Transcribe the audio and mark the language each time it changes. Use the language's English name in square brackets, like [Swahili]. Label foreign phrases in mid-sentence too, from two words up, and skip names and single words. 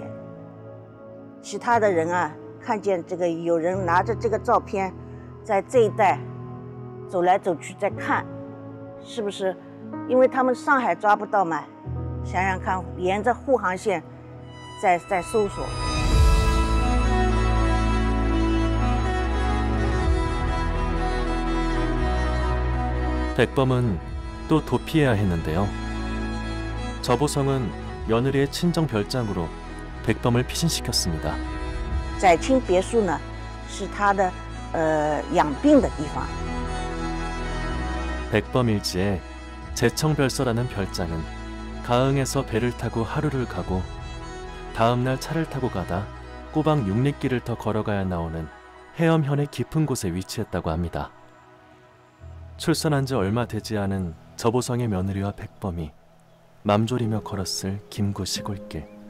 [Chinese] 其他的人啊，看见这个有人拿着这个照片。在这一带走来走去，在看，是不是？因为他们上海抓不到嘛，想想看，沿着沪杭线在搜索。 [Korean] 백범은 또 도피해야 했는데요. 저보성은 며느리의 친정 별장으로 백범을 피신시켰습니다. [Chinese] 载清别墅呢，是他的。养病的地方。 [Korean] 백범 일지에 제청별서라는 별장은 가흥에서 배를 타고 하루를 가고 다음 날 차를 타고 가다 꼬박 6리길을 더 걸어가야 나오는 해엄현의 깊은 곳에 위치했다고 합니다. 출산한 지 얼마 되지 않은 저보성의 며느리와 백범이 맘졸이며 걸었을 김구 시골길.